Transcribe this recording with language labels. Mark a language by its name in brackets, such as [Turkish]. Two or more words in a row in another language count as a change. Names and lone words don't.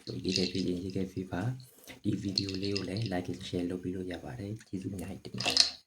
[Burmese] ရေးခဲ့ဖြစ်ရင်ရေးခဲ့ဖြစ်ပါဒီဗီဒီယိုလေးကိုလည်း [English] like and share [Burmese] လုပ်ပြီးလို့ရပါတယ်ကျေးဇူးအများကြီးတင်ပါတယ်